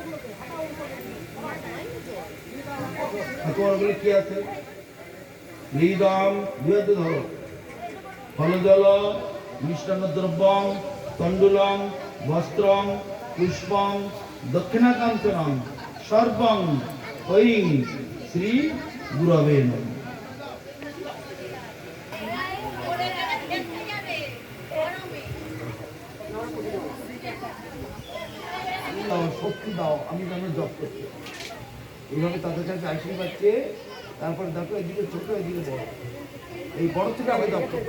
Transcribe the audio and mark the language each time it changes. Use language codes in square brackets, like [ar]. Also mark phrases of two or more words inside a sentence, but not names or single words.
[bn] তোমার কি আছে? [sa] নিদম [bn] দুয়ে ধরো। [sa] ফলজল মিষ্টান্ন দ্রব্যং তণ্ডুলং বস্ত্রং পুষ্পং দক্ষিণাকাঞ্চনং সর্বং ऐं श्री गुरवे नमः। [bn] শক্তি দাও, আমি যেন জপ করতে। এইভাবে তাদের কাছে আশীর্বাদ চেয়ে তারপর দেখো এদিকে ছোট, এদিকে বড়, এই বড় থেকে আমি জপ করতে।